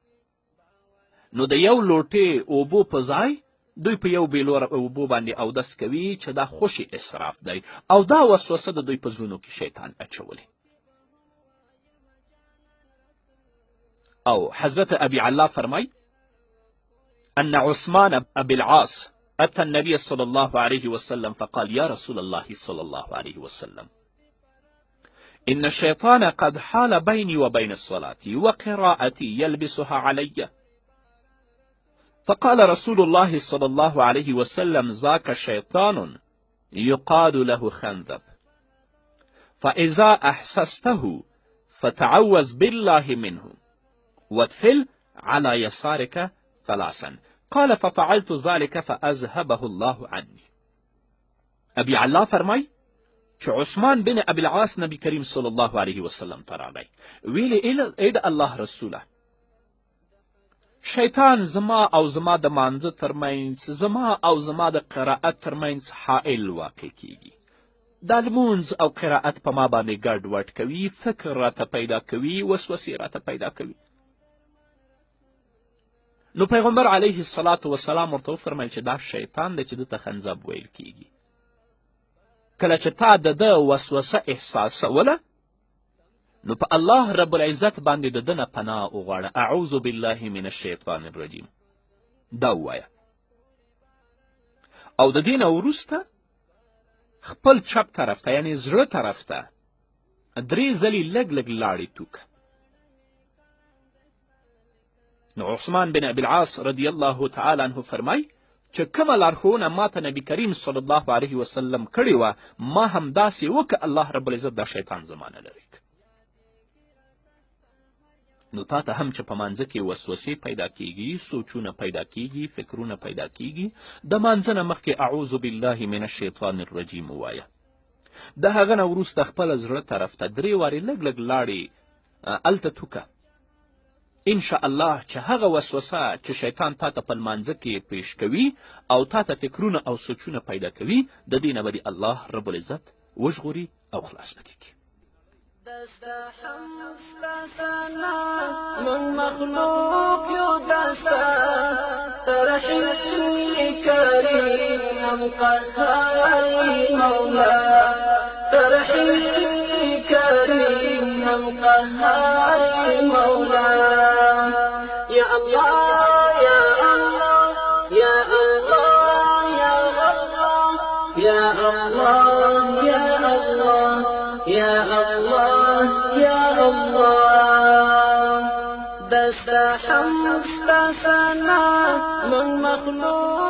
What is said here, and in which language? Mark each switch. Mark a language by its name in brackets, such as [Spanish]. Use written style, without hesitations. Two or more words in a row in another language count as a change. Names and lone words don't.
[Pashto] نو د یو لوټې اوبو په ځای دوی په یو بیلور اوبو باندې اودس کوي چې دا خوشي اسراف دی او دا وسوسه د دوی په زړونو کې شیطان اچولی. او حضرت ابي الله فرمای [Arabic] ان عثمان ابي العاص اتى النبي صلى الله عليه وسلم فقال يا رسول الله صلى الله عليه وسلم ان الشيطان قد حال بيني وبين الصلاة وقراءتي يلبسها علي. فقال رسول الله صلى الله عليه وسلم ذاك شيطان يقال له خنذب فإذا أحسسته فتعوذ بالله منه وادفل على يسارك ثلاثا. قال ففعلت ذلك فأذهبه الله عني. [Pashto] ابي الله فرمای چې عثمان بن ابي العاص نبی کریم [Arabic] صلی الله علیه وسلم [Pashto] ته راغی. ویلې ای د الله رسوله، شیطان زما او زما د مانځه ترمنځ، زما او زما د قرائت ترمنځ حائل واقع کیږي. دا لمونځ او قرائت په ما باندې ګډ وډ کوي، فکر راته پیدا کوي، وسوسې راته پیدا کوي. نو پیغمبر [Arabic] علیه الصلاة والسلام [Pashto] ورته وفرمیل چې دا شیطان دی چې ده ته خنزب ویل کیږي. کله چې تا د ده وسوسه احساسوله نو په [Arabic] الله رب العزت [Pashto] باندې د ده نه پناه وغواړه. [Arabic] اعوذ بالله من الشیطان الرجیم [Pashto] دا ووایه. او د دې نه وروسته خپل چپ طرف ته یعنې زړه طرف ته 3 ځلې لږ لږ لاړې توکه. نو عثمان بن ابي العاص [Arabic] رضی الله تعالی عنه [Pashto] فرمای چې کومه لارښوونه ماته نبی کریم [Arabic] صلی الله علیه وسلم [Pashto] کړې وه ما هم داسې وکړه. [Arabic] الله رب العزت [Pashto] دا شیطان زما نه لرې کړ. نو تا ته هم چې په مانځه کې وسوسې پیدا کیږي، سوچونه پیدا کیږي، فکرونه پیدا کیږي، د مانځه نه مخکې [Arabic] اعوذ بالله من الشیطان الرجیم [Pashto] ووایه. د هغه نه وروسته خپله زړه طرف ته 3 وارې لږ لږ لاړې هلته توکه. [Arabic] انشاء الله [Pashto] چې هغه وسوسه چې شیطان تا ته په لمانځه کې پیش کوي او تا ته فکرونه او سوچونه پیدا کوي د دې نه به [Arabic] الله رب العزت [Pashto] وژغوري او خلاص به دې کړي. من مخلوق يدستا ترحيل كريم قهار مولا ترحيل كريم قهار مولا يا الله يا الله يا الله يا الله يا الله يا الله يا الله دست حمد ثنا من مخلوق